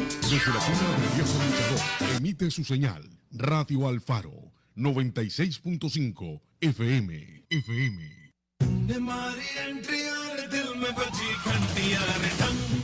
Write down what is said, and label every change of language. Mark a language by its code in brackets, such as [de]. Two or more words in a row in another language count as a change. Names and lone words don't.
[es] Desde la cuna del viejo luchador, emite su señal. Radio Alfaro, 96.5 FM. [hi] हमारी एंट्री और दिल में बजी घंटियां रे टंग